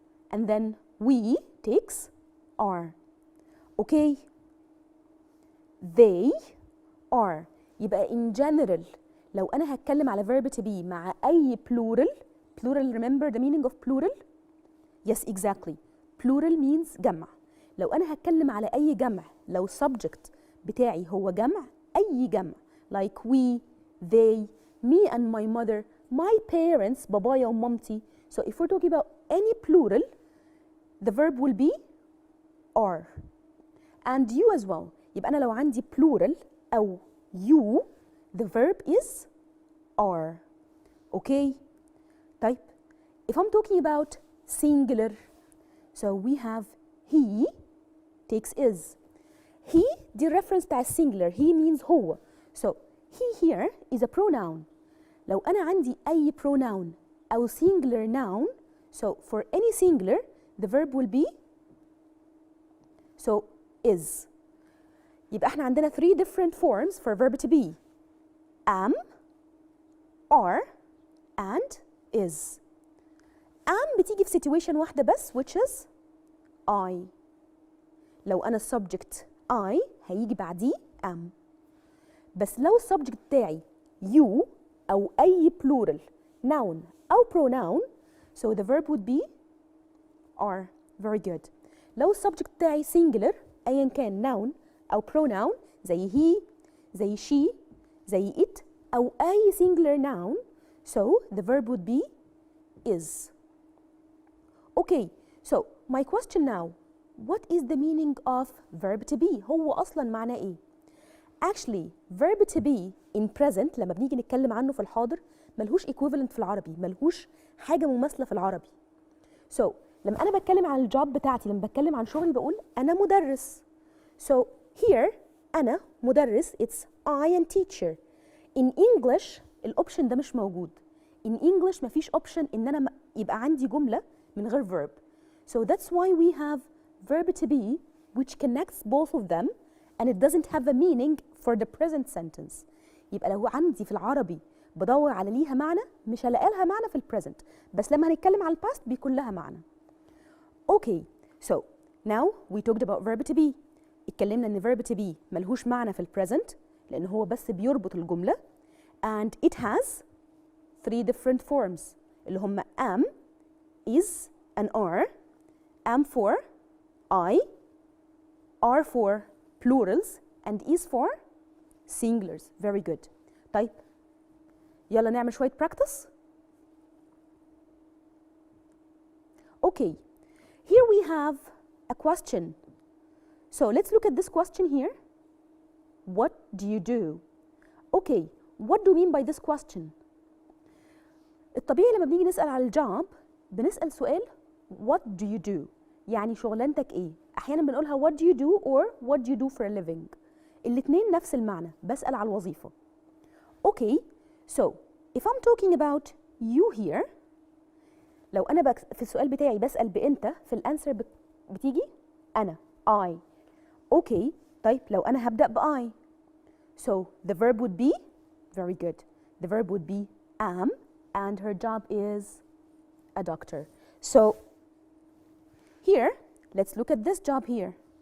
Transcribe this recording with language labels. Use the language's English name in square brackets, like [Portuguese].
[English] And then we takes are. Okay. They are. يبقى in general [Arabic] لو أنا هتكلم على [English] verb to be [Arabic] مع أي [English] plural, remember the meaning of plural? Yes, exactly. Plural means جمع. [Arabic] لو أنا هتكلم على أي جمع, لو subject بتاعي هو جمع, أي جمع [English] like we, they, me and my mother, my parents, [Arabic] بابايا ومامتي. [English] So if we're talking about any plural, the verb will be are. And you as well. [Arabic] يبقى أنا لو عندي plural أو you, [English] the verb is are. Okay? طيب. If I'm talking about singular, so we have he takes is. He the reference to singular. He means هو. So he here is a pronoun. [Arabic] لو أنا عندي أي [English] pronoun أو singular noun, so for any singular, the verb will be so is. [Arabic] يبقى احنا عندنا [English] three different forms for verb to be. Am, are, and is. Am [Arabic] بتيجي في [English] situation [Arabic] واحدة بس [English] which is I. [Arabic] لو أنا السبجكت I هيجي بعديه am. بس لو السبجكت بتاعي [English] you أو أي plural noun أو pronoun, so the verb would be are. Very good. [Arabic] لو السبجكت بتاعي [English] singular [Arabic] أيا كان [English] noun أو pronoun زي he, زي she, زي it أو أي singular noun, so the verb would be is. Okay, so my question now, what is the meaning of verb to be? [Arabic] هو أصلا معناه إيه؟ [English] actually verb to be in present [Arabic] لما بنيجي نتكلم عنه في الحاضر ملهوش equivalent في العربي، ملهوش حاجة مماثلة في العربي. So لما أنا بتكلم عن الجوب بتاعتي، لما بتكلم عن شغلي بقول أنا مدرس. [English] So here [Arabic] أنا مدرس [English] it's I am teacher. [Arabic] In English الأوبشن ده مش موجود. In English مفيش option إن أنا يبقى عندي جملة من غير verb. [English] So that's why we have verb to be which connects both of them and it doesn't have a meaning for the present sentence. [Arabic] يبقى لو عندي في العربي بدور على ليها معنى مش هلاقي لها معنى في البريزنت، بس لما هنتكلم على الباست بيكون لها معنى. [English] Okay, so now we talked about verb to be. [Arabic] اتكلمنا ان verb to be ملهوش معنى في البريزنت لان هو بس بيربط الجملة [English] and it has three different forms [Arabic] اللي هم [English] am, is and are. Am for I, are for plurals and is for singulars. Very good. [Arabic] طيب يلا نعمل شوية practice. [English] Okay, here we have a question. So let's look at this question here. What do you do? Okay, what do you mean by this question? [Arabic] الطبيعي لما بنيجي نسأل على الجوب بنسأل سؤال [English] what do you do؟ يعني شغلانتك ايه؟ أحيانا بنقولها what do you do or what do you do for a living؟ [Arabic] الاتنين نفس المعنى، بسأل على الوظيفة. [English] Okay, so if I'm talking about you here [Arabic] لو أنا في السؤال بتاعي بسأل بأنت في الأنسر بتيجي أنا I. [English] Okay, [Arabic] طيب لو أنا هبدأ ب [English] I so the verb would be very good. The verb would be am and her job is a doctor. So here, let's look at this job here.